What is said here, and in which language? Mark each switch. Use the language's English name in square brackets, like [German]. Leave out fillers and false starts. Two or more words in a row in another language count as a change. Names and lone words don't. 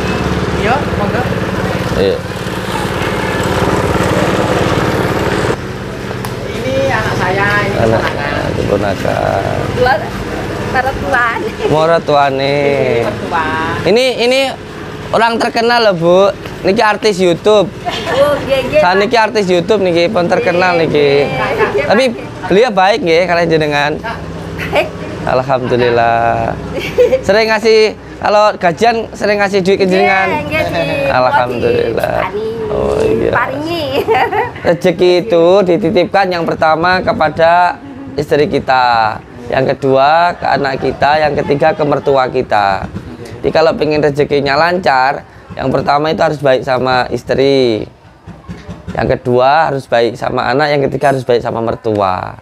[Indonesian] Iya, monggo. Iya. Ini anak saya, ini Anak keponakan. keponakan. Mertuaan. Mertuane. Mertua. Ini orang terkenal loh, Bu. Niki artis YouTube. Oh, gege. Saya niki artis YouTube niki, pun terkenal niki. Tapi beliau baik nggih [Javanese] kalian jenengan. [Indonesian] Baik. Alhamdulillah. Sering ngasih, kalau gajian sering ngasih duit ke jenengan. Alhamdulillah. Oh iya. Paringi. Rezeki itu dititipkan yang pertama kepada istri kita, yang kedua ke anak kita, yang ketiga ke mertua kita. Jadi kalau pengen rezekinya lancar, yang pertama itu harus baik sama istri. Yang kedua harus baik sama anak, yang ketiga harus baik sama mertua.